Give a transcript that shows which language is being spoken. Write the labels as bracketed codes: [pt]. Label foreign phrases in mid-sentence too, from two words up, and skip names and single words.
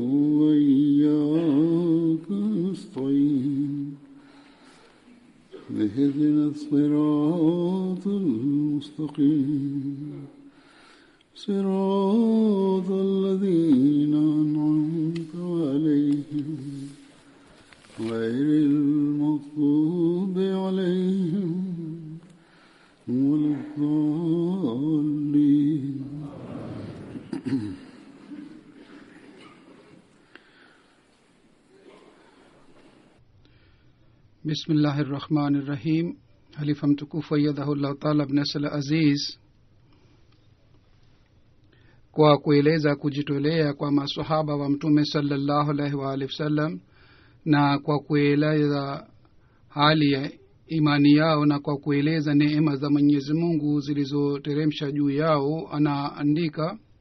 [ar] وإياك نستعين اهدنا الصراط المستقيم صراط الذين أنعمت عليهم غير المغضوب عليهم ولا الضالين. Bismillahirrahmanirrahim. [sw] Halifa mtukufu [ar] أيده الله تعالى ابن نصر عزيز, [sw] kwa kueleza kujitolea kwa maswahaba wa mtume [ar] صلى الله عليه وعلى آله وسلم [sw] na kwa kueleza hali ya imani yao na kwa kueleza neema za Mwenyezi Mungu zilizoteremsha juu yao, anaandika